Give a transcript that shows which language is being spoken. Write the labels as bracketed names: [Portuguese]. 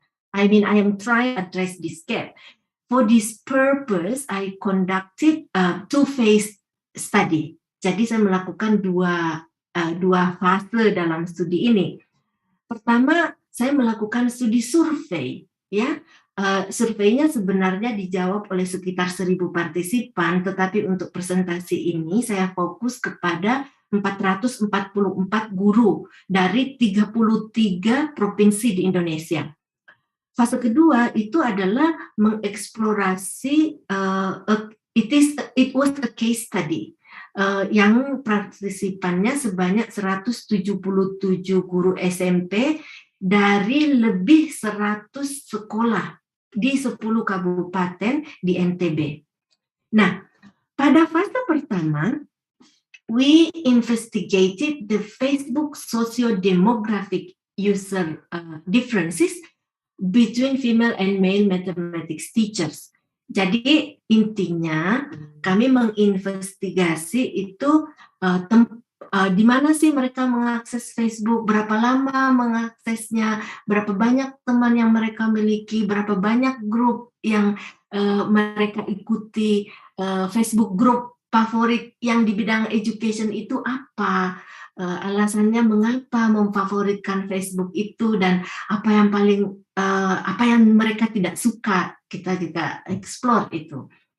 [English] I am trying to address this gap. For this purpose, I conducted a two-phase study. [Indonesian] Jadi saya melakukan dua fase dalam studi ini. Pertama, saya melakukan studi survei, ya. Surveinya sebenarnya dijawab oleh sekitar 1.000 partisipan, tetapi untuk presentasi ini saya fokus kepada 444 guru dari 33 provinsi di Indonesia. Fase kedua itu adalah mengeksplorasi, [English] it was a case study, [Indonesian] yang partisipannya sebanyak 177 guru SMP dari lebih 100 sekolah di 10 kabupaten di NTB. Nah, pada fase pertama, [English] we investigated the Facebook socio-demographic user differences between female and male mathematics teachers. [Indonesian] Jadi intinya kami menginvestigasi itu di mana sih mereka mengakses Facebook, berapa lama mengaksesnya, berapa banyak teman yang mereka miliki, berapa banyak grup yang mereka ikuti, Facebook grup favorit yang di bidang education itu apa, alasannya mengapa memfavoritkan Facebook itu, dan apa yang mereka tidak suka, kita explore itu.